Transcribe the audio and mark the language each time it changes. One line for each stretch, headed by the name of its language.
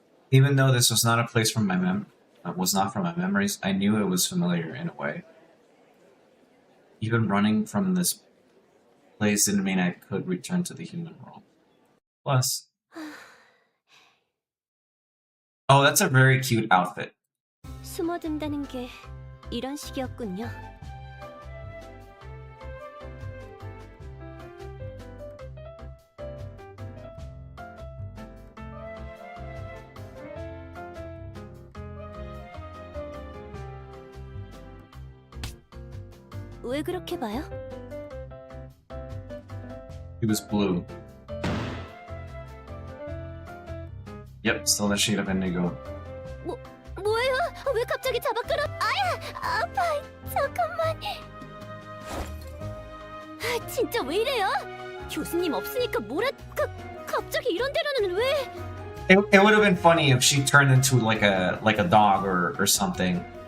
English: Even though this was not a place from my was not from my memories, I knew it was familiar in a way. Even running from this place didn't mean I could return to the human world. Plus, oh, that's a very cute outfit.
Korean: 숨어든다는 게 이런 식이었군요. 왜 그렇게 봐요?
English: He was blue. Yep, still the shade of indigo.
Korean: 뭐예요? 왜 갑자기 잡아 끌어? 아야! 아파! 잠깐만. 진짜 왜 이래요? 교수님 없으니까 갑자기 이런 데로는 왜?
English: It would have been funny if she turned into like a dog or something.